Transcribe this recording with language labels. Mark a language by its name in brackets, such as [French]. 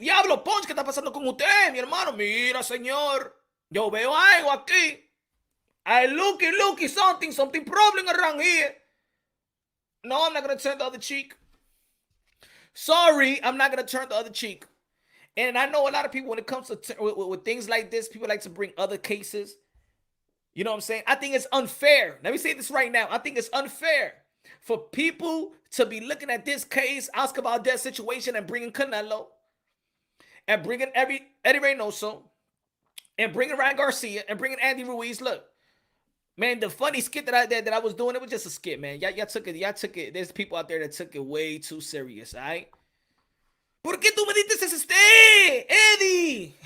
[Spanish] Diablo, Punch, ¿qué está pasando con usted, mi hermano? Mira, señor. Yo veo algo aquí. [English] I looky, something problem around here. No, I'm not going to turn the other cheek. Sorry, I'm not going to turn the other cheek. And I know a lot of people, when it comes to with things like this, people like to bring other cases. You know what I'm saying? I think it's unfair. Let me say this right now. I think it's unfair for people to be looking at this case, Oscar Valdez situation, and bringing Canelo, and bringing Eddie Reynoso, and bringing Ryan Garcia, and bringing Andy Ruiz. Look, man, the funny skit that I was doing, it was just a skit, man. Y'all took it. There's people out there that took it way too serious, all right? [Spanish] ¿Por qué tú me diste ese té, Eddie?